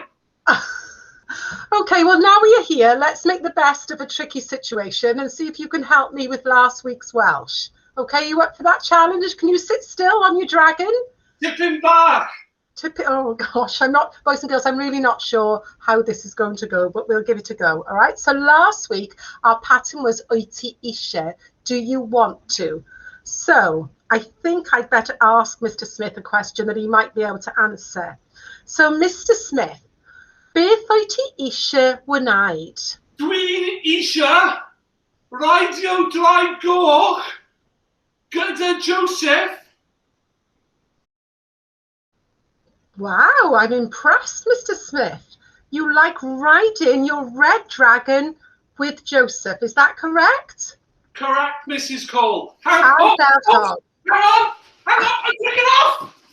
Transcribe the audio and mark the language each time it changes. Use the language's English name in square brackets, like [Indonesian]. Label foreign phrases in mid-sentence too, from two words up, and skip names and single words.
[English] Okay, well, now we are here. Let's make the best of a tricky situation and see if you can help me with last week's Welsh. Okay, you up for that challenge? Can you sit still on your dragon? Tipping back. Oh gosh, I'm not, boys and girls, I'm really not sure how this is going to go, but we'll give it a go. All right, so last week our pattern was [Welsh] wyt ti isie, [English] do you want to? So I think I'd better ask Mr. Smith a question that he might be able to answer. So Mr. [Welsh] Smith, beth wyt ti isie wneud? Dwi'n isio radio dry gork gyda Joseph. [English] Wow, I'm impressed, Mr. Smith. You like riding your red dragon with Joseph, is that correct? Correct, Mrs. Cole. Hang How on, about I'm taking off.